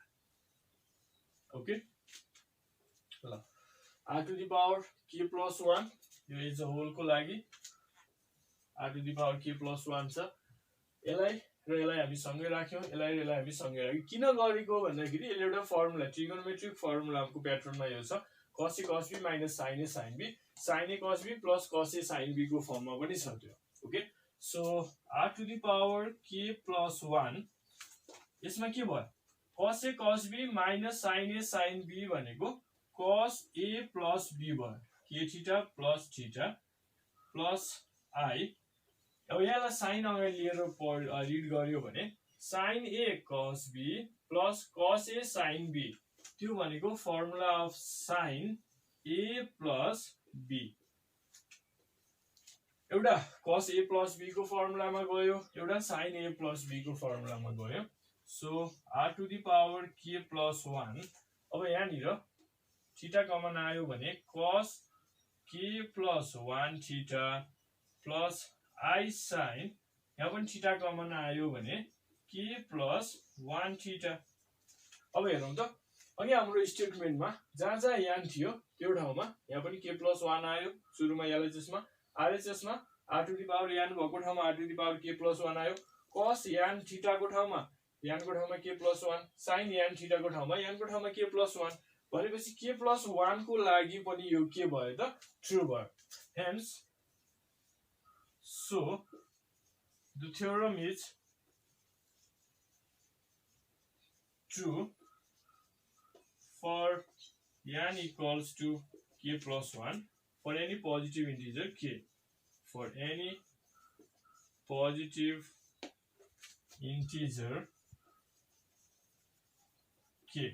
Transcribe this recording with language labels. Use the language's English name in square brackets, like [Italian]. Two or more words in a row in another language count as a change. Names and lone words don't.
[Nepali] ओके ल [English] r to the power k plus 1 [Nepali] यो [English] is a whole [Nepali] को लागि [English] r to the power k plus 1 [Nepali] छ। यसलाई र यसलाई हामी सँगै राख्यौं, यसलाई र यसलाई हामी सँगै राख्यौं। किन गरेको भन्दाखेरि यसले एउटा फर्मुला ट्रिगोनोमेट्रिक फर्मुलाको प्याटर्नमा यो छ [English] cos a cos b minus sin a sin b sin a cos b plus cos a sin b [Nepali] को फर्ममा पनि छ त्यो। [English] okay so r to the power k plus 1 [Nepali] यसमा के भयो [English] cos a cos b minus sin a sin b [Nepali] भनेको [English] cos a plus b [Nepali] भयो [English] k theta plus theta plus I. [Nepali] अब यसलाई साइन अगाडि लिएर रिड गर्यो भने [English] sin a cos b plus cos a sin b [Nepali] त्यो भनेको [English] formula of sin a plus b. [Nepali] एउटा [English] cos a plus b [Nepali] को फर्मुलामा गयो, एउटा [English] sin a plus b [Nepali] को फर्मुलामा गयो। [English] so r to the power k plus 1 [Nepali] अब यहाँनिर [English] theta common [Nepali] आयो भने [English] cos k plus 1 theta plus I sin [Nepali] यहाँ पनि [English] theta common [Nepali] आयो भने [English] k plus 1 theta. [Nepali] अब हेरौँ त अघि हाम्रो स्टेटमेन्टमा जहाँ जहाँ यान थियो त्यो ठाउँमा यहाँ पनि [English] k plus 1 [Nepali] आयो सुरुमा LHS मा RHS मा [English] r to the power n [Nepali] भएको ठाउँमा [English] r to the power k plus 1 [Nepali] आयो। [English] cos n theta [Nepali] को ठाउँमा यान को ठाउँमा [English] k plus 1 sin n theta [Nepali] को ठाउँमा यान को ठाउँमा [English] k plus 1 [Nepali] भनेपछि [English] k plus 1 [Nepali] को लागि पनि यो के भयो त ट्रु भयो। [English] हेन्स so the theorem is true for n equals to k plus 1 for any positive integer k, for any positive integer k.